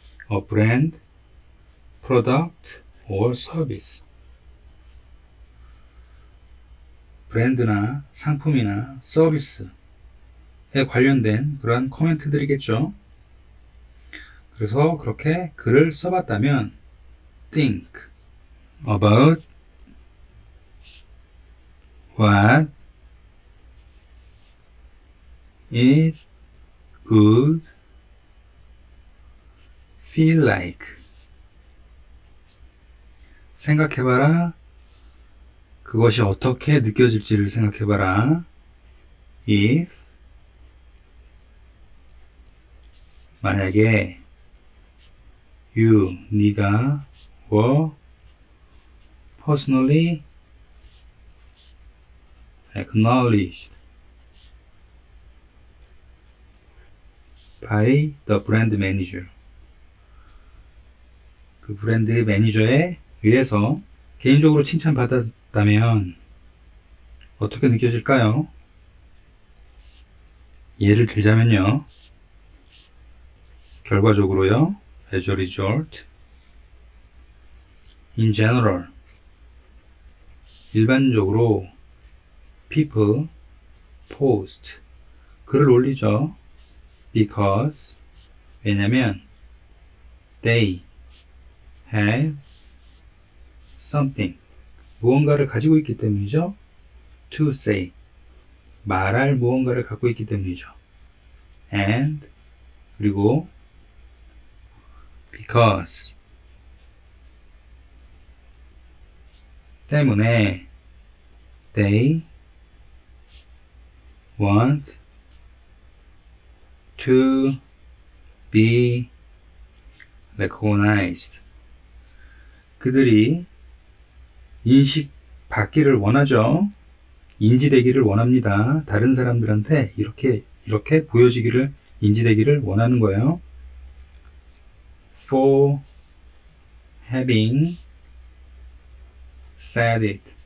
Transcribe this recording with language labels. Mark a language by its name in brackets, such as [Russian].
[English] a brand, product or service [Korean] 브랜드나 상품이나 서비스에 관련된 그러한 코멘트들이겠죠. 그래서 그렇게 글을 써봤다면 [English] think about what it would feel like [Korean] 생각해봐라. 그것이 어떻게 느껴질지를 생각해봐라. [English] if [Korean] 만약에 [English] you [Korean] 네가 [English] were personally acknowledged by the brand manager [Korean] 그 브랜드 매니저에 의해서 개인적으로 칭찬받았다면 어떻게 느껴질까요? 예를 들자면요. 결과적으로요. [English] As a result, in general, [Korean] 일반적으로 [English] people post [Korean] 글을 올리죠. [English] because [Korean] 왜냐면 [English] they have something [Korean] 무언가를 가지고 있기 때문이죠. [English] to say [Korean] 말할 무언가를 갖고 있기 때문이죠. [English] and [Korean] 그리고 [English] because [Korean] 때문에 [English] they want to be recognized. [Korean] 그들이 인식받기를 원하죠. 인지되기를 원합니다. 다른 사람들한테 이렇게 보여지기를, 인지되기를 원하는 거예요. [English] For having said it.